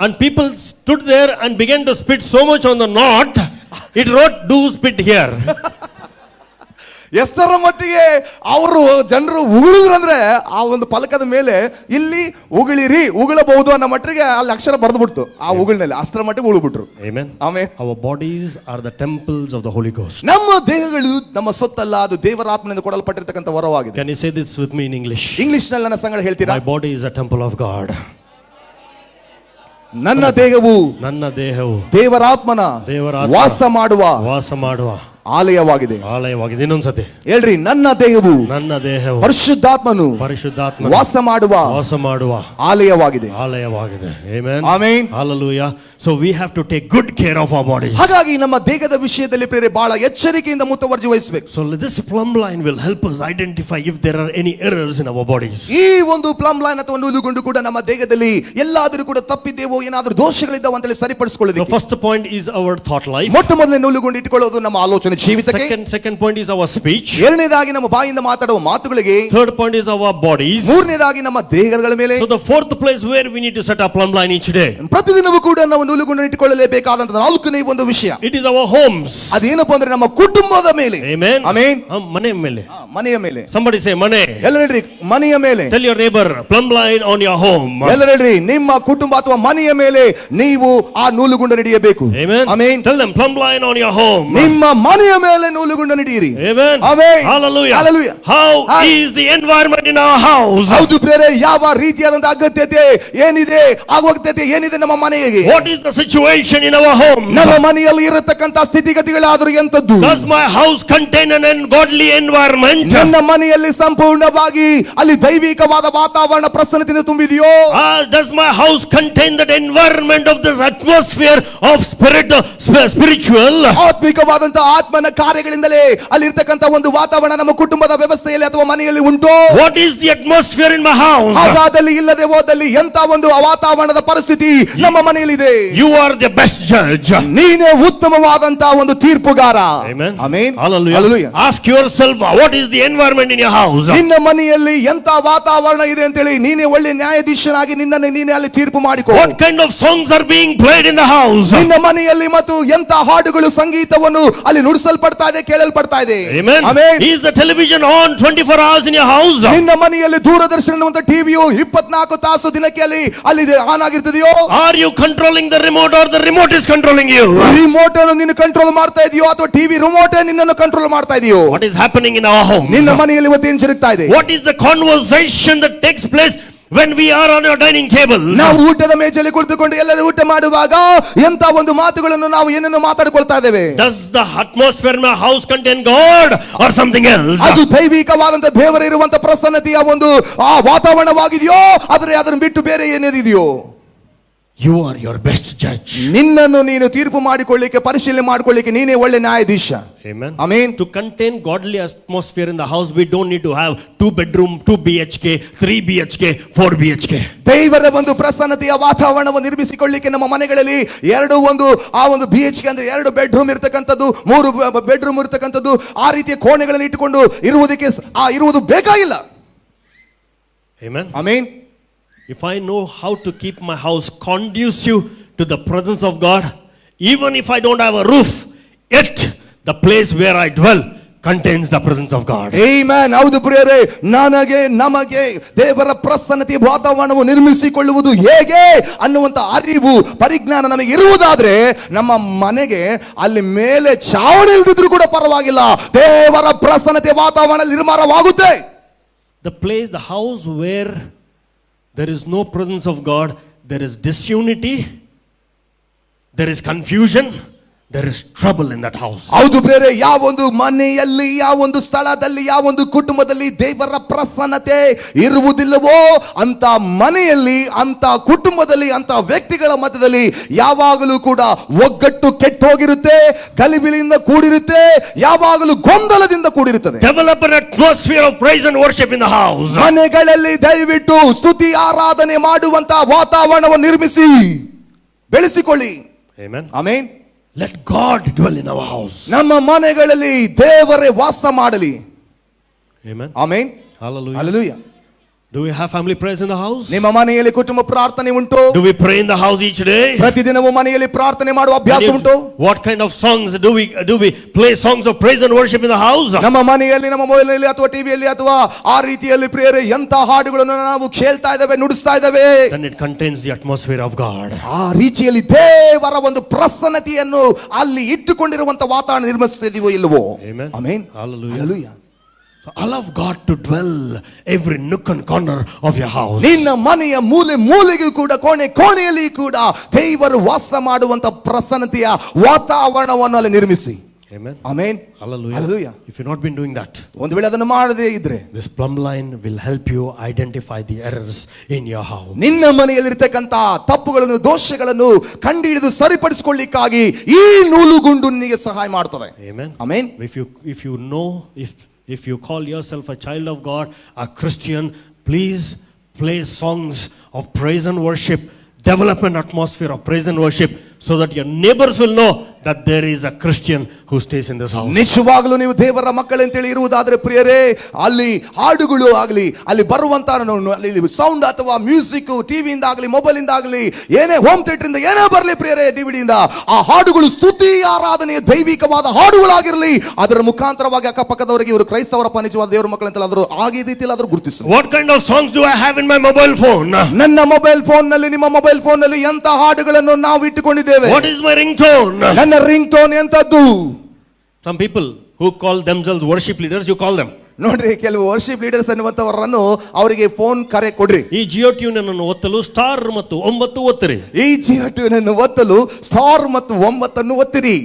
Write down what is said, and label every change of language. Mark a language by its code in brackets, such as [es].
[en] And people stood there and began to spit so much on the knot. It wrote do spit here. [kn] ಎಷ್ಟರ ಮಟ್ಟಿಗೆ ಅವರು ಜನರು ಉಗುಳಿದ್ರು ಅಂದ್ರೆ ಆ ಒಂದು ಫಲಕದ ಮೇಲೆ ಇಲ್ಲಿ ಉಗುಳಿರಿ, ಉಗುಳಬಹುದು ಅನ್ನೋ ಮಟ್ಟಿಗೆ ಅಲ್ಲಿ ಅಕ್ಷರ ಬರೆದು ಬಿಡ್ತು ಆ ಉಗುಳಿನಲ್ಲಿ. ಅಷ್ಟರ ಮಟ್ಟಿಗೆ ಉಗುಳ್ಬಿಟ್ರು. [en] Amen. [kn] ಆಮೇಲೆ [en] Our bodies are the temples of the Holy Ghost. [kn] ನಮ್ಮ ದೇಹಗಳು ನಮ್ಮ ಸೊತ್ತಲ್ಲ, ಅದು ದೇವರ ಆತ್ಮನಿಂದ ಕೊಡಲ್ಪಟ್ಟಿರ್ತಕ್ಕಂಥ ವರವಾಗಿದೆ. [en] Can you say this with me in English? [kn] English ನಲ್ಲಿ ನನ್ನ ಸಂಗಡ ಹೇಳ್ತೀರಾ? [en] My body is a temple of God. [kn] ನನ್ನ ದೇಹವು ದೇವರಾತ್ಮನ ವಾಸ ಮಾಡುವ ಆಲಯವಾಗಿದೆ. ಇನ್ನೊಂದ್ಸತಿ ಹೇಳ್ರಿ, ನನ್ನ ದೇಹವು ಪರಿಶುದ್ಧಾತ್ಮನು ವಾಸ ಮಾಡುವ ಆಲಯವಾಗಿದೆ. [en] Amen. [kn] Amen. [en] Hallelujah. So we have to take good care of our bodies. [kn] ಹಾಗಾಗಿ ನಮ್ಮ ದೇಹದ ವಿಷಯದಲ್ಲಿ ಪ್ರಿಯರೇ ಬಹಳ ಎಚ್ಚರಿಕೆಯಿಂದ ಮುತುವರ್ಜಿ ವಹಿಸಬೇಕು. [en] So this plumb line will help us identify if there are any errors in our bodies. [kn] ಈ ಒಂದು ಪ್ಲಮ್ ಲೈನ್ ಅಥವಾ ನೂಲುಗುಂಡು ಕೂಡ ನಮ್ಮ ದೇಹದಲ್ಲಿ ಎಲ್ಲಾದರೂ ಕೂಡ ತಪ್ಪಿದ್ದೇವೋ, ಏನಾದರೂ ದೋಷಗಳಿದ್ದಾವ ಅಂತ ಹೇಳಿ ಸರಿಪಡಿಸಿಕೊಳ್ಳೋದು. [en] The first point is our thought life. [kn] ಮೊಟ್ಟ ಮೊದಲನೇ ನೂಲುಗುಂಡು ಇಟ್ಟುಕೊಳ್ಳೋದು ನಮ್ಮ ಆಲೋಚನೆ ಜೀವಿತಕ್ಕೆ. [en] Second point is our speech. [kn] ಎರಡನೇದಾಗಿ ನಮ್ಮ ಬಾಯಿಂದ ಮಾತಾಡುವ ಮಾತುಗಳಿಗೆ. [en] Third point is our bodies. [kn] ಮೂರನೇದಾಗಿ ನಮ್ಮ ದೇಹಗಳ ಮೇಲೆ. [en] So the fourth place where we need to set our plumb line each day. [kn] ಪ್ರತಿದಿನವೂ ಕೂಡ ನಾವು ನೂಲುಗುಂಡು ಇಟ್ಟುಕೊಳ್ಳಲೇಬೇಕಾದಂತ ನಾಲ್ಕನೇ ಒಂದು ವಿಷಯ. [en] It is our homes. [kn] ಅದೇನಪ್ಪ ಅಂದ್ರೆ ನಮ್ಮ ಕುಟುಂಬದ ಮೇಲೆ. [en] Amen. [kn] ಆಮೆನ್. ಮನೆಯ ಮೇಲೆ. ಮನೆಯ ಮೇಲೆ. [en] Somebody say mane. [kn] ಎಲ್ಲರೂ ಹೇಳ್ರಿ, ಮನೆಯ ಮೇಲೆ. [en] Tell your neighbor plumb line on your home. [kn] ಎಲ್ಲರೂ ಹೇಳ್ರಿ, ನಿಮ್ಮ ಕುಟುಂಬ ಅಥವಾ ಮನೆಯ ಮೇಲೆ ನೀವು ಆ ನೂಲುಗುಂಡು ಹಿಡಿಯಬೇಕು. [en] Amen. [kn] Amen. [en] Tell them plumb line on your home. [kn] ನಿಮ್ಮ ಮನೆಯ ಮೇಲೆ ನೂಲುಗುಂಡು ಹಿಡಿಯಿರಿ. [en] Amen. [kn] Amen. [en] Hallelujah. Hallelujah. How is the environment in our house? [kn] ಹೌದು ಬೇರೆ ಯಾವ ರೀತಿಯಾದಂತ ಅಗತ್ಯತೆ ಏನಿದೆ, ಅಗತ್ಯತೆ ಏನಿದೆ ನಮ್ಮ ಮನೆಗೆ. [en] What is the situation in our home? [kn] ನಮ್ಮ ಮನೆಯಲ್ಲಿ ಇರತಕ್ಕಂತ ಸ್ಥಿತಿಗತಿಗಳಾದರೂ ಎಂತದ್ದು? [en] Does my house contain an ungodly environment? [kn] ನನ್ನ ಮನೆಯಲ್ಲಿ ಸಂಪೂರ್ಣವಾಗಿ ಅಲ್ಲಿ ದೈವಿಕವಾದ ವಾತಾವರಣ ಪ್ರಸನ್ನತೆಯಿಂದ ತುಂಬಿದೆಯೋ? [en] Does my house contain that environment of this atmosphere of spiritual? [kn] ಆತ್ಮಿಕವಾದಂತ ಆತ್ಮನ ಕಾರ್ಯಗಳಿಂದಲೇ ಅಲ್ಲಿ ಇರತಕ್ಕಂತ ಒಂದು ವಾತಾವರಣ ನಮ್ಮ ಕುಟುಂಬದ ವ್ಯವಸ್ಥೆಯಲ್ಲಿ ಅಥವಾ ಮನೆಯಲ್ಲಿ ಉಂಟು? [en] What is the atmosphere in my house? [kn] ಹಾಗಾದಲ್ಲಿ ಇಲ್ಲದೆ ಹೋದಲ್ಲಿ ಎಂತ ಒಂದು ವಾತಾವರಣದ ಪರಿಸ್ಥಿತಿ ನಮ್ಮ ಮನೆಯಲ್ಲಿ ಇದೆ? [en] You are the best judge. [kn] ನೀನೇ ಉತ್ತಮವಾದಂತ ಒಂದು ತೀರ್ಪುಗಾರ. [en] Amen. [kn] Amen. [en] Hallelujah. Hallelujah. Ask yourself, what is the environment in your house? [kn] ನಿನ್ನ ಮನೆಯಲ್ಲಿ ಎಂತ ವಾತಾವರಣ ಇದೆ ಅಂತ ಹೇಳಿ ನೀನೇ ಒಳ್ಳೆ ನ್ಯಾಯಾಧೀಶನಾಗಿ ನಿನ್ನನ್ನು ನೀನೇ ಅಲ್ಲಿ ತೀರ್ಪು ಮಾಡಿಕೋ. [en] What kind of songs are being played in the house? [kn] ನಿನ್ನ ಮನೆಯಲ್ಲಿ ಮತ್ತು ಎಂತ ಹಾಡುಗಳು ಸಂಗೀತವನ್ನು ಅಲ್ಲಿ ನುಡಿಸಲ್ಪಡ್ತಾ ಇದೆ, ಕೇಳಲ್ಪಡ್ತಾ ಇದೆ. [en] Amen. [kn] Amen. [en] Is the television on 24 hours in your house? [kn] ನಿನ್ನ ಮನೆಯಲ್ಲಿ ದೂರದರ್ಶನ ಅಂತ ಟಿವಿಯು 24 ತಾಸು ದಿನಕ್ಕೆ ಅಲ್ಲಿ on ಆಗಿರ್ತದೆಯೋ? [en] Are you controlling the remote or the remote is controlling you? [kn] Remote ಅನ್ನು ನೀನು ಕಂಟ್ರೋಲ್ ಮಾಡ್ತಾ ಇದೆಯೋ ಅಥವಾ ಟಿವಿ ರಿಮೋಟ್ ನಿನ್ನನ್ನು ಕಂಟ್ರೋಲ್ ಮಾಡ್ತಾ ಇದೆಯೋ? [en] What is happening in our home? [kn] ನಿನ್ನ ಮನೆಯಲ್ಲಿ ಇವತ್ತು ಏನು ಜರುಗ್ತಾ ಇದೆ? [en] What is the conversation that takes place when we are on your dining table? [kn] ನಾವು ಊಟದ ಮೇಜಲ್ಲಿ ಕುಳಿತುಕೊಂಡು ಎಲ್ಲರೂ ಊಟ ಮಾಡುವಾಗ ಎಂತ ಒಂದು ಮಾತುಗಳನ್ನು ನಾವು ಏನನ್ನು ಮಾತಾಡಿಕೊಳ್ತಾ ಇದ್ದೇವೆ? [en] Does the atmosphere in my house contain God or something else? [kn] ಅದು ದೈವಿಕವಾದಂತ ದೇವರ ಇರುವಂತ ಪ್ರಸನ್ನತೆಯ ಒಂದು ಆ ವಾತಾವರಣವಾಗಿದೆಯೋ ಆದರೆ ಅದನ್ನು ಬಿಟ್ಟು ಬೇರೆ ಏನೇದಿದೆಯೋ? [en] You are your best judge. [kn] ನಿನ್ನನ್ನು ನೀನು ತೀರ್ಪು ಮಾಡಿಕೊಳ್ಳಿಕ್ಕೆ, ಪರಿಶೀಲನೆ ಮಾಡಿಕೊಳ್ಳಿಕ್ಕೆ ನೀನೇ ಒಳ್ಳೆ ನ್ಯಾಯಾಧೀಶ. [en] Amen. [kn] Amen. [en] To contain godly atmosphere in the house, we don't need to have 2 bedroom, 2 BHK, 3 BHK, 4 BHK. [kn] ದೇವರ ಒಂದು ಪ್ರಸನ್ನತೆಯ ವಾತಾವರಣವನ್ನು ನಿರ್ಮಿಸಿಕೊಳ್ಳಿಕ್ಕೆ ನಮ್ಮ ಮನೆಗಳಲ್ಲಿ ಆ ಒಂದು BHK ಅಂದ್ರೆ 2 ಬೆಡ್ರೂಮ್ ಇರತಕ್ಕಂಥದ್ದು, 3 ಬೆಡ್ರೂಮ್ ಇರತಕ್ಕಂಥದ್ದು, ಆ ರೀತಿಯ ಕೋಣೆಗಳನ್ನು ಇಟ್ಟುಕೊಂಡು ಇರುವುದು ಬೇಕಾಗಿಲ್ಲ. [en] Amen. [kn] Amen. [en] If I know how to keep my house conducive to the presence of God, even if I don't have a roof, yet the place where I dwell contains the presence of God. Amen. [kn] ಹೌದು ಪ್ರಿಯರೇ, ನಮಗೆ ದೇವರ ಪ್ರಸನ್ನತೆಯ ವಾತಾವರಣವನ್ನು ನಿರ್ಮಿಸಿಕೊಳ್ಳುವುದು ಹೇಗೆ ಅನ್ನುವಂತ ಅರಿವು, ಪರಿಜ್ಞಾನ ನಮಗೆ ಇರುವುದಾದ್ರೆ ನಮ್ಮ ಮನೆಗೆ ಅಲ್ಲಿ ಮೇಲೆ ಚಾವಣಿ ಇಲ್ದಿದ್ರು ಕೂಡ ಪರವಾಗಿಲ್ಲ, ದೇವರ ಪ್ರಸನ್ನತೆಯ ವಾತಾವರಣ ನಿರ್ಮಾಣವಾಗುತ್ತೆ. [en] The house where there is no presence of God, there is disunity, there is confusion, there is trouble in that house. [kn] ಹೌದು ಬೇರೆ ಯಾವೊಂದು ಮನೆಯಲ್ಲಿ ಯಾವೊಂದು ಸ್ಥಳದಲ್ಲಿ ಯಾವೊಂದು ಕುಟುಂಬದಲ್ಲಿ ದೇವರ ಪ್ರಸನ್ನತೆ ಇರುವುದಿಲ್ಲವೋ ಅಂತ ಮನೆಯಲ್ಲಿ ಅಂತ ಕುಟುಂಬದಲ್ಲಿ ಅಂತ ವ್ಯಕ್ತಿಗಳ ಮಧ್ಯದಲ್ಲಿ ಯಾವಾಗಲೂ ಕೂಡ ಒಗ್ಗಟ್ಟು ಕೆಟ್ಟೋಗಿರುತ್ತೆ, ಗಲಿಬಿಲಿಯಿಂದ ಕೂಡಿರುತ್ತೆ, ಯಾವಾಗಲೂ ಗೊಂದಲದಿಂದ ಕೂಡಿರುತ್ತದೆ. [en] Develop an atmosphere of praise and worship in the house. [kn] ಮನೆಗಳಲ್ಲಿ ದಯವಿಟ್ಟು ಸ್ತುತಿ ಆರಾಧನೆ ಮಾಡುವಂತ ವಾತಾವರಣವನ್ನು ನಿರ್ಮಿಸಿ ಬೆಳೆಸಿಕೊಳ್ಳಿ. [en] Amen. [kn] Amen. [en] Let God dwell in our house. [kn] ನಮ್ಮ ಮನೆಗಳಲ್ಲಿ ದೇವರೇ ವಾಸ ಮಾಡಲಿ. [en] Amen. [kn] Amen. [en] Hallelujah. [kn] Hallelujah. [en] Do we have family prayers in the house? [kn] ನಿಮ್ಮ ಮನೆಯಲ್ಲಿ ಕುಟುಂಬ ಪ್ರಾರ್ಥನೆ ಉಂಟು? [en] Do we pray in the house each day? [kn] ಪ್ರತಿದಿನವೂ ಮನೆಯಲ್ಲಿ ಪ್ರಾರ್ಥನೆ ಮಾಡುವ ಅಭ್ಯಾಸ ಉಂಟು? [en] What kind of songs do we play songs of praise and worship in the house? [kn] ನಮ್ಮ ಮನೆಯಲ್ಲಿ ನಮ್ಮ ಮೊಬೈಲ್ನಲ್ಲಿ ಅಥವಾ ಟಿವಿಯಲ್ಲಿ ಅಥವಾ ಆ ರೀತಿಯಲ್ಲಿ ಪ್ರಿಯರೇ ಎಂತ ಹಾಡುಗಳನ್ನು ನಾವು ಕೇಳ್ತಾ ಇದ್ದೇವೆ, ನುಡಿಸ್ತಾ ಇದ್ದೇವೆ? [en] Then it contains the atmosphere of God. [kn] ಆ ರೀತಿಯಲ್ಲಿ ದೇವರ ಒಂದು ಪ್ರಸನ್ನತೆಯನ್ನು ಅಲ್ಲಿ ಇಟ್ಟುಕೊಂಡಿರುವಂತ ವಾತಾವರಣ ನಿರ್ಮಿಸುತ್ತಿದೆಯೋ ಇಲ್ಲವೋ? [en] Amen. [kn] Amen. [en] Hallelujah. [kn] Hallelujah. [en] So allow God to dwell every nook and corner of your house. [kn] ನಿನ್ನ ಮನೆಯ ಮೂಲೆ ಮೂಲೆಗೂ ಕೂಡ ಕೋಣೆ ಕೋಣೆಯಲ್ಲಿ ಕೂಡ ದೇವರು ವಾಸ ಮಾಡುವಂತ ಪ್ರಸನ್ನತೆಯ ವಾತಾವರಣವನ್ನು ಅಲ್ಲಿ ನಿರ್ಮಿಸಿ. [en] Amen. [kn] Amen. [en] Hallelujah. Hallelujah. If you've not been doing that, [kn] ಒಂದು ವೇಳೆ ಅದನ್ನು ಮಾಡದೇ ಇದ್ರೆ [en] this plumb line will help you identify the errors in your house. [kn] ನಿನ್ನ ಮನೆಯಲ್ಲಿರ್ತಕ್ಕಂಥ ತಪ್ಪುಗಳನ್ನು ದೋಷಗಳನ್ನು ಕಂಡುಹಿಡಿದು ಸರಿಪಡಿಸಿಕೊಳ್ಳಿಕ್ಕಾಗಿ ಈ ನೂಲುಗುಂಡು ನಿನಗೆ ಸಹಾಯ ಮಾಡ್ತದೆ. [en] Amen. [kn] Amen. [en] If you know, if you call yourself a child of God, a Christian, please play songs of praise and worship. Develop an atmosphere of praise and worship so that your neighbors will know that there is a Christian who stays in this house. [kn] ನಿಜವಾಗಲೂ ನೀವು ದೇವರ ಮಕ್ಕಳಂತೇಳಿ ಇರುವುದಾದ್ರೆ ಪ್ರಿಯರೇ, ಅಲ್ಲಿ ಹಾಡುಗಳು ಆಗಲಿ, ಅಲ್ಲಿ ಬರುವಂತ sound ಅಥವಾ ಮ್ಯೂಸಿಕ್ ಟಿವಿಯಿಂದ ಆಗಲಿ ಮೊಬೈಲ್ ಇಂದ ಆಗಲಿ ಏನೇ ಹೋಮ್ ಥಿಯೇಟರ್ ಇಂದ ಏನೇ ಬರಲಿ ಪ್ರಿಯರೇ, ಡಿವಿಡಿಯಿಂದ ಆ ಹಾಡುಗಳು ಸ್ತುತಿ ಆರಾಧನೆಯ ದೈವಿಕವಾದ ಹಾಡುಗಳಾಗಿರಲಿ. ಅದರ ಮುಖಾಂತರವಾಗಿ ಅಕ್ಕಪಕ್ಕದವರಿಗೆ ಇವರು ಕ್ರೈಸ್ತವರಪ್ಪ ನಿಜವಾದ ದೇವರ ಮಕ್ಕಳಂತೆಲ್ಲ ಆದರೂ ಆಗಿ ರೀತಿಯಲ್ಲಿ ಆದರೂ ಗುರುತಿಸಿ. [en] What kind of songs do I have in my mobile phone? [kn] ನನ್ನ ಮೊಬೈಲ್ ಫೋನ್ ನಲ್ಲಿ, ನಿಮ್ಮ ಮೊಬೈಲ್ ಫೋನ್ ನಲ್ಲಿ ಎಂತ ಹಾಡುಗಳನ್ನು ನಾವು ಇಟ್ಟುಕೊಂಡಿದ್ದೇವೆ? [en] What is my ringtone? [kn] ನನ್ನ ring tone ಎಂತದ್ದು? [en] Some people who call themselves worship leaders, you call them. [kn] ನೋಡ್ರಿ, ಕೆಲವು ವರ್ಷಿಪ್ ಲೀಡರ್ಸ್ ಅನ್ನುವಂತವರನ್ನು ಅವರಿಗೆ ಫೋನ್ ಕರೆ ಕೊಡ್ರಿ. ಈ ಜಿಯೋ ಟ್ಯೂನ್ ಅನ್ನು ಒತ್ತಲು ಸ್ಟಾರ್ ಮತ್ತು 9 ಒತ್ತಿರಿ. ಈ ಜಿಯೋ ಟ್ಯೂನ್ ಅನ್ನು ಒತ್ತಲು ಸ್ಟಾರ್ ಮತ್ತು 9 ಅನ್ನು ಒತ್ತಿರಿ.